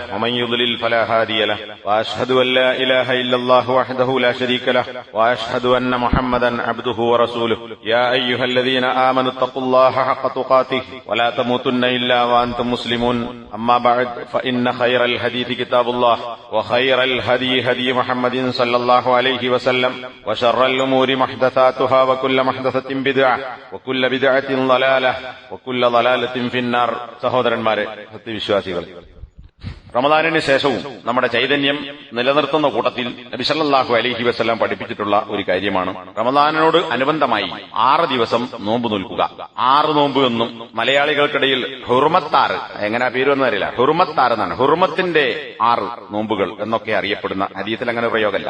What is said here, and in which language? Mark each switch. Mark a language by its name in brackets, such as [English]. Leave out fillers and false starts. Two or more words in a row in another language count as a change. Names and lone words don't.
[Arabic] ومن يضلل فلا هادي له وأشهد أن لا إله إلا الله وحده لا شريك له وأشهد أن محمدا عبده ورسوله يا أيها الذين آمنوا اتقوا الله حق تقاته ولا تموتن إلا وأنتم مسلمون أما بعد فإن خير الحديث كتاب الله وخير الهدي هدي محمد صلى الله عليه وسلم وشر الأمور محدثاتها وكل محدثة بدعة وكل بدعة ضلالة وكل ضلالة في النار. [Malayalam] സഹോദരന്മാരെ, സത്യവിശ്വാസികൾ, റമദാനിന് ശേഷവും നമ്മുടെ ചൈതന്യം നിലനിർത്തുന്ന കൂട്ടത്തിൽ നബി [Arabic] صلى الله عليه وسلم [Malayalam] പഠിപ്പിച്ചിട്ടുള്ള ഒരു കാര്യമാണ് റമദാനിനോട് അനുബന്ധമായി 6 ദിവസം നോമ്പ് നോൽക്കുക. 6 നോമ്പ് എന്നും മലയാളികൾക്കിടയിൽ ഹുർമത്താറ്, എങ്ങനെ പേര് അറിയില്ല, ഹുർമത്താറ് എന്നാണ്, ഹുർമത്തിന്റെ 6 നോമ്പുകൾ എന്നൊക്കെ അറിയപ്പെടുന്ന ഹദീസിൽ അങ്ങനെ പ്രയോഗമല്ല.